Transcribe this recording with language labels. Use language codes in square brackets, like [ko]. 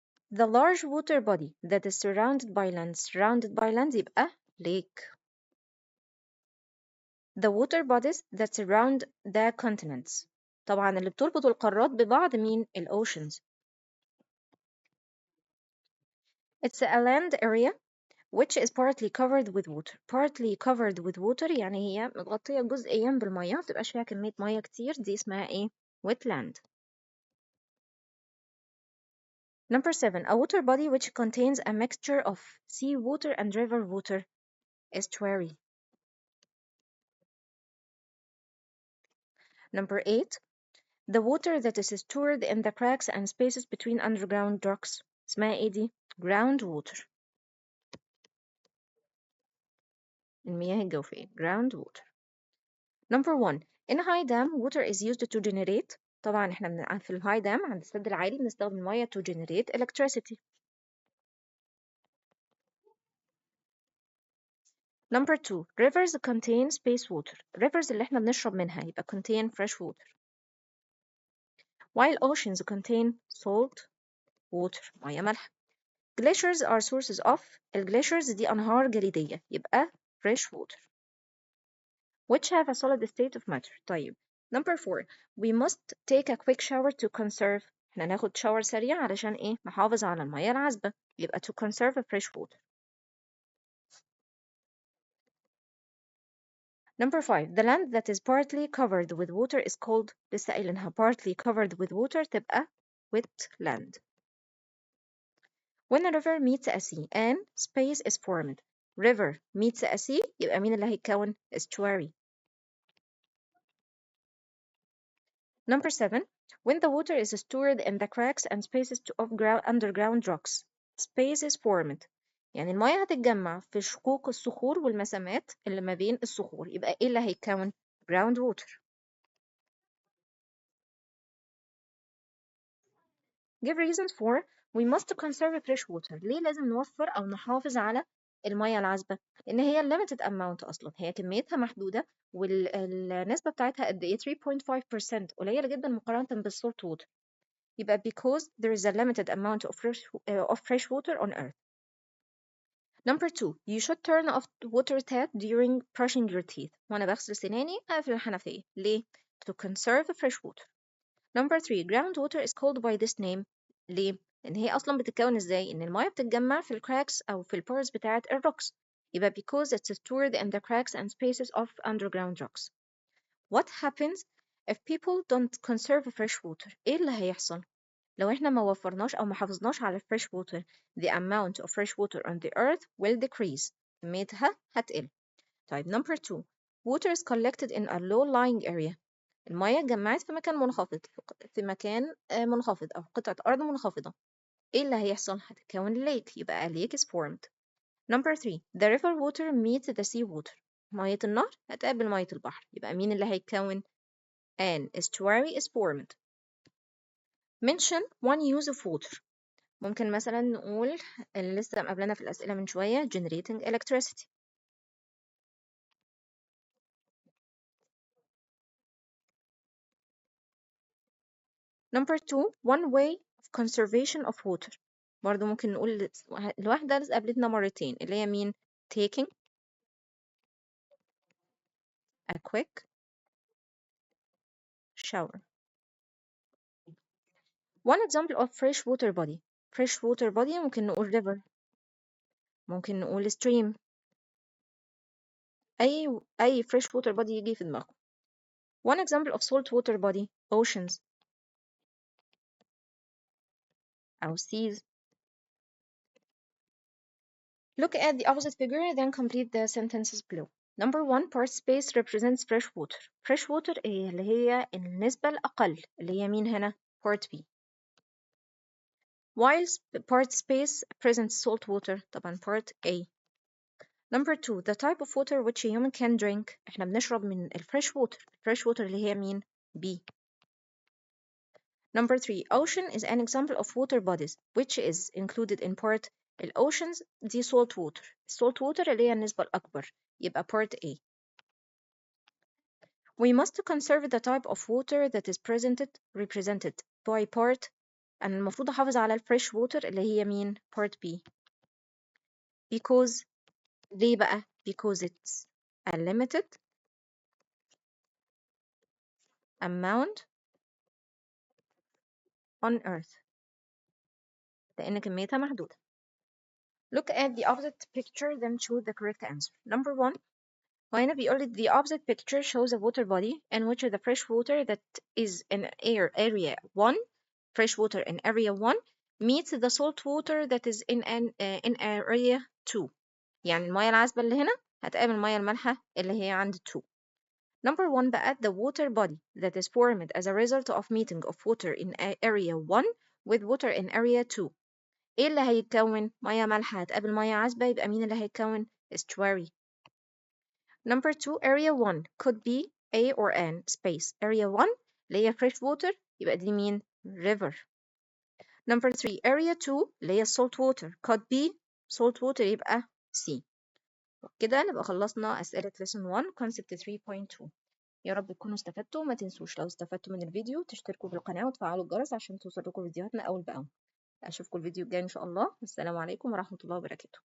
[en] The large water body that is surrounded by land. Surrounded by land [ar] يبقى [en] lake. The water bodies that surround the continents. [ar] طبعا اللي بتربط القارات ببعض مين؟ الأوشنز. [en] It's a land area which is partly covered with water. Partly covered with water [ar] يعني هي متغطية جزئيا بالمية، متبقاش فيها كمية مية كتير، دي اسمها ايه؟ wetland. [en] Number 7. A water body which contains a mixture of sea water and river water. Estuary. Number 8. The water that is stored in the cracks and spaces between underground rocks. [ar] اسمها ايه دي؟ groundwater. [en] المياه الجوفية. groundwater. Number 1. In high dam, water is used to generate. [ar] طبعا احنا في الهاي دام عند السد العالي بنستخدم المية [en] to generate electricity. Number 2. Rivers contain space water. Rivers [ar] اللي احنا بنشرب منها يبقى [en] contain fresh water. While oceans contain salt water. [ar] مياه مالحة. [en] Glaciers are sources of. [ar] الجليشرز دي أنهار جليدية يبقى [en] fresh water. Which have a solid state of matter. [ar] طيب. [en] Number 4. We must take a quick shower to conserve. [ar] احنا ناخد شاور سريع علشان ايه؟ نحافظ على المياه العذبة. يبقى [en] to conserve fresh water. Number 5. The land that is partly covered with water is called. [ar] لسه قايلينها [en] partly covered with water [ar] تبقى [en] wetland. When a river meets a sea and space is formed. River meets a sea [ar] يبقى مين اللي هيتكون؟ [en] estuary. Number 7. When the water is stored in the cracks and spaces of underground rocks. Space is formed. [ar] يعني المياه هتتجمع في شقوق الصخور والمسامات اللي ما بين الصخور يبقى ايه اللي هيتكون؟ ground water. [en] Give reasons for. We must conserve fresh water. [ar] ليه لازم نوفر أو نحافظ على المياه العذبة؟ لأن هي [en] limited amount [ar] أصلا، هي كميتها محدودة والنسبة بتاعتها قد إيه؟ 3.5%، قليلة جدا مقارنة بالسولت ووتر. [en] يبقى because there is a limited amount of fresh water on earth. Number 2. You should turn off the water tap during brushing your teeth. [ar] وأنا بغسل سناني أقفل الحنفية. ليه؟ [en] To conserve fresh water. Number 3. Groundwater is called by this name. [ar] ليه؟ لأن هي أصلا بتتكون إزاي؟ إن المياه بتتجمع في الكراكس أو في البورز بتاعة الروكس. [en] يبقى because it's stored in the cracks and spaces of underground rocks. What happens if people don't conserve fresh water؟ [ar] إيه اللي هيحصل؟ لو إحنا ما وفرناش أو ما حافظناش على [en] fresh water, the amount of fresh water on the earth will decrease. [ar] كميتها هتقل. طيب [en] number 2. Water is collected in a low-lying area. [ar] المياه اتجمعت في مكان منخفض، في مكان منخفض أو قطعة أرض منخفضة. إيه اللي هيحصل؟ هتتكون [en] lake [ar] يبقى [en] a lake is formed. Number 3. The river water meets the sea water. [ar] مية النهر هتقابل مية البحر يبقى مين اللي هيتكون؟ [en] An estuary is formed. Mention one use of water. [ar] ممكن مثلا نقول اللي لسه مقابلنا في الأسئلة من شوية [en] generating electricity. Number 2. One way of conservation of water. [ar] برضو ممكن نقول الواحدة لسه قابلتنا مرتين اللي هي مين؟ [en] taking a quick shower. One example of fresh water body. Fresh water body [ar] ممكن نقول [en] river، ممكن نقول stream، أي fresh water body يجي في دماغكم. One example of salt water body. Oceans [ar] أو [en] seas. Look at the opposite figure, then complete the sentences below. Number 1. Part space represents fresh water. [ar] Fresh water إيه؟ اللي هي النسبة الأقل اللي هي مين هنا؟ [en] part B. While part space presents salt water [ar] طبعا [en] part A. Number 2. The type of water which a human can drink. [ar] احنا بنشرب من الفريش water. الفريش water اللي هي مين؟ B. [en] Number 3, ocean is an example of water bodies which is included in part. [ar] الأوشنز دي salt water. salt water اللي هي النسبة الأكبر، يبقى part A. [en] We must conserve the type of water that is represented by part. [ar] أنا المفروض أحافظ على الفريش water اللي هي مين؟ [en] part B. Because [ar] ليه بقى؟ [en] Because it's a limited amount on earth. [ar] لأن كميتها محدودة. [en] Look at the opposite picture then choose the correct answer. Number 1. [ar] وهنا بيقول [en] the opposite picture shows a water body in which the fresh water that is in area 1, fresh water in area 1 meets the salt water that is in area 2. [ar] يعني المياه العذبة اللي هنا هتقابل المياه المالحة اللي هي عند 2. [en] Number 1 [ar] بقى [en] the water body that is formed as a result of meeting of water in area 1 with water in area 2. [ar] ايه اللي هيتكون؟ مياه مالحة هتقابل مياه عذبة، يبقى مين اللي هيتكون؟ estuary. [en] Number 2 area 1 could be A or N space. [ar] area 1 اللي هي [en] fresh water [ar] يبقى دي مين؟ river. [en] Number 3 area 2 [ar] اللي هي [en] salt water could be salt water [ar] يبقى [en] C. [ar] كده نبقى خلصنا أسئلة [en] lesson 1 concept 3.2. [ar] يا رب تكونوا استفدتوا. ما تنسوش لو استفدتوا من الفيديو تشتركوا في القناة وتفعلوا الجرس عشان توصلكوا فيديوهاتنا أول بأول. أشوفكم الفيديو الجاي إن شاء الله. السلام عليكم ورحمة الله وبركاته.